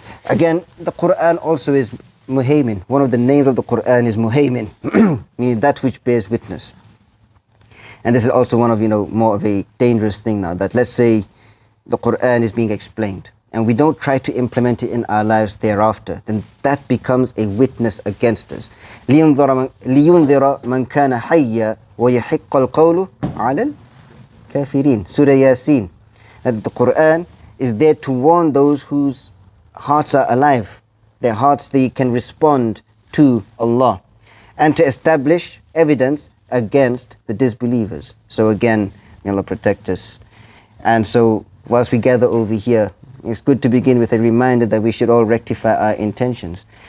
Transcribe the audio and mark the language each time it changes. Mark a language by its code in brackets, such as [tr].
[en] Again, the Quran also is Muhaymin. One of the names of the Quran is Muhaymin, meaning that which bears witness. And this is also one of, more of a dangerous thing now, that let's say the Quran is being explained, and we don't try to implement it in our lives thereafter, then that becomes a witness against us. [ar] لِيُنذِرَ مَنْ كَانَ حَيًّا وَيَحِقَّ الْقَوْلُ عَلَى الْكَافِرِينَ Surah Yasin. [en] That the Quran is there to warn those whose hearts are alive. Their hearts, they can respond to Allah. And to establish evidence against the disbelievers. So again, may Allah protect us. And so, whilst we gather over here, it's good to begin with a reminder that we should all rectify our intentions.